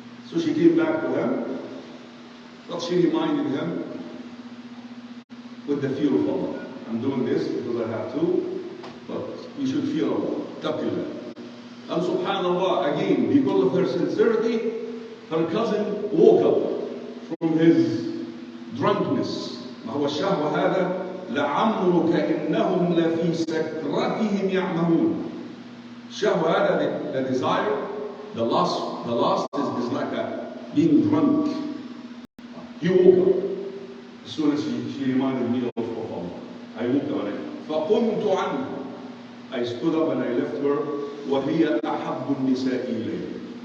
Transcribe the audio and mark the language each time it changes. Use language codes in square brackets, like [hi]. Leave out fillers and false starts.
[en] So she came back to him, but she reminded him with the fear of Allah. I'm doing this because I have to, but you should fear Allah. Taqillah. And subhanAllah, again, because of her sincerity, her cousin woke up from his drunkenness. [ar] ما هو الشهوة هذا لعمرك إنهم لفي سكرتهم يعمهون. Shahwa hada, [en] the desire, the lust is like being drunk. He woke up. As soon as she reminded me of Allah. I woke up and [ar] فَقُمْتُ عَنْهَا. [en] I stood up and I left her. [ar] وَهِيَ أَحَبُّ النِّسَاءِ إِلَيْهِ.